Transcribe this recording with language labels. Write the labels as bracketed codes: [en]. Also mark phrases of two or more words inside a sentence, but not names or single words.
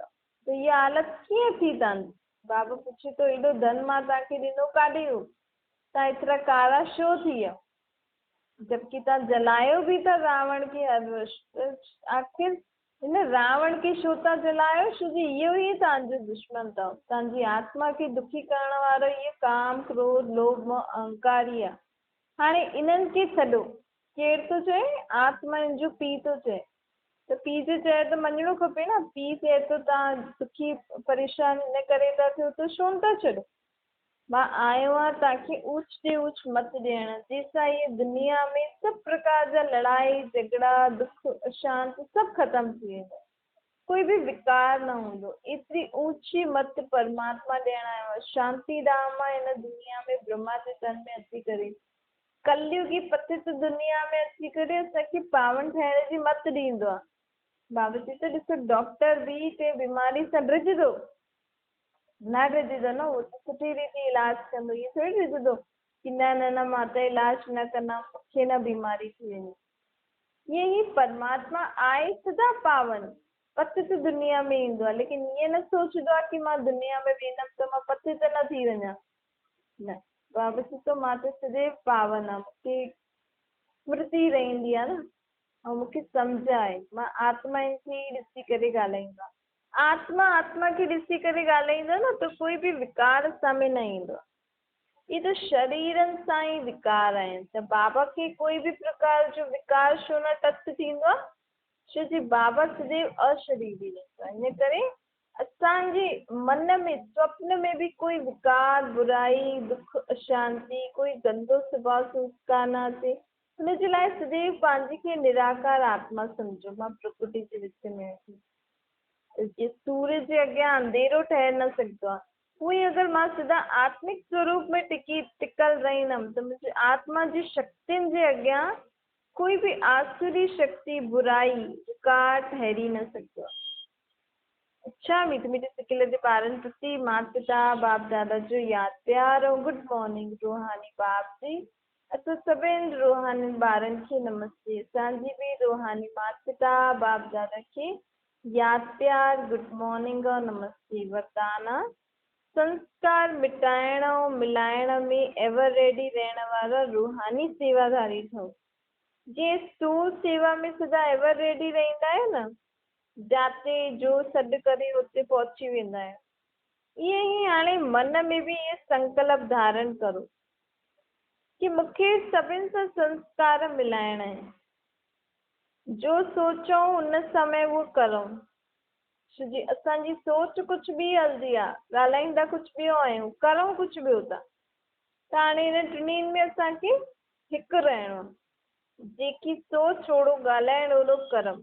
[sd] त इहा हालत कीअं थी तव्हांजी? बाबा पुछे थो एॾो धन मां तव्हांखे ॾिनो काॾे वियो, तव्हां एतिरा कारा छो थी विया? जबकि तव्हां जलायो बि था रावण खे हर वश। आख़िर हिन रावण खे छो था जलायो? छो जी इहो ई तव्हांजो दुश्मन अथव। तव्हांजी आत्मा खे दुखी करण वारो इहो काम क्रोध लोभ मोह अहंकार ई आहे। हाणे इन्हनि खे छॾो, केरु थो चए? आत्माउनि जो पीउ थो चए। त पीउ जो चए त मञिणो खपे न। पीउ चए थो तव्हां दुखी परेशान हिन करे था थियो त छो था छॾो? मां आयो आहियां तव्हांखे ऊच ते ऊच मत ॾियण, जंहिंसां इहे दुनिया में सभु प्रकार जा लड़ाई झगड़ा दुख अशांति सभु ख़तम थी वेंदा, कोई बि विकार न हूंदो। एतिरी ऊची मत परमात्मा ॾियण आयो आहे। शांति धाम आहे हिन दुनिया में, ब्रह्मा जे तन में अची करे कलयुगी पतित दुनिया में अची करे असांखे पावन ठहिण जी मत ॾींदो आहे। बाबा जी तो ॾिसो [hi] डॉक्टर भी [sd] के बीमारी सां ड्रिजंदो न ड्रिजंदो न, उहो त सुठी रीति इलाज कंदो, इहो थोड़ी ड्रिजंदो कि न न न मां त इलाज न कंदमि, मूंखे न बीमारी थी वेंदी। ईअं ई परमात्मा आहे सदा पावन, पति त दुनिया में ईंदो आहे, लेकिन ईअं न सोचदो आहे कि मां दुनिया में वेंदमि त मां पति त न थी वञा, न, बाबा जी तो मां त सदैव पावन आहे, मूंखे स्मृति रहंदी आहे न, ऐं मूंखे सम्झ आहे, मां आत्माउनि खे ई ॾिसी करे ॻाल्हाईंदो आहे। आत्मा आत्मा खे ॾिसी करे ॻाल्हाईंदो न त कोई बि विकार साम्हूं न ईंदो आहे। [hi] ये तो [sd] शरीरनि सां ई विकार आहिनि, त बाबा खे कोई बि प्रकार जो विकार छो न टच थींदो आहे, छो जी बाबा सदैव अशरीरी रहंदो आहे। इन करे असांजे मन में स्वप्न में भी कोई विकार, बुराई, दुख, अशांति, कोई गंदो स्वभाव संस्कार न अचे। हुनजे लाइ सदैव पंहिंजे खे निराकार आत्मा सम्झो, मां प्रकृति जे विच में आहियां। सूर्य जे अॻियां अंधेरो ठही न सघंदो आहे, उहो ई अगरि मां सदा आत्मिक स्वरूप में टिकल रहंदमि त मुंहिंजी आत्मा जी शक्तियुनि जे अॻियां कोई भी आसुरी शक्ति, बुराई, विकार ठहरी न सघंदो आहे। अच्छा मीठे मीठे सिकिल जे ॿारनि प्रति माता पिता बाप दादा जो यादि प्यार ऐं [en] good morning [sd] रूहानी बाप जी। असां सभिनि रूहानी ॿारनि खे नमस्ते। असांजी बि रूहानी माता पिता बाप दादा खे यादि प्यार [en] good morning [sd] और नमस्ते। वरदान संस्कार मिटाइण ऐं मिलाइण में [en] ever ready [sd] रहण वारा रूहानी सेवाधारी ठहो। जीअं स्थूल सेवा में सदा [en] ever ready [sd] रहंदा आहियो न, जाते जो सॾु करे हुते पहुची वेंदा आहियो, ईअं ई हाणे मन में भी इहे संकल्प धारण करो कि मूंखे सभिनि सां संस्कार मिलाइणा आहिनि, जो सोचूं उन समय उहो करूं। छोजी असांजी सोच कुझु बि हलंदी आहे, ॻाल्हाईंदा कुझु ॿियो आहियूं, करूं कुझु ॿियो था, त हाणे हिन टिन्हिनि में असांखे हिकु रहणो आहे, जेकी सोच ओड़ो ॻाल्हाइण ओड़ो कर्म।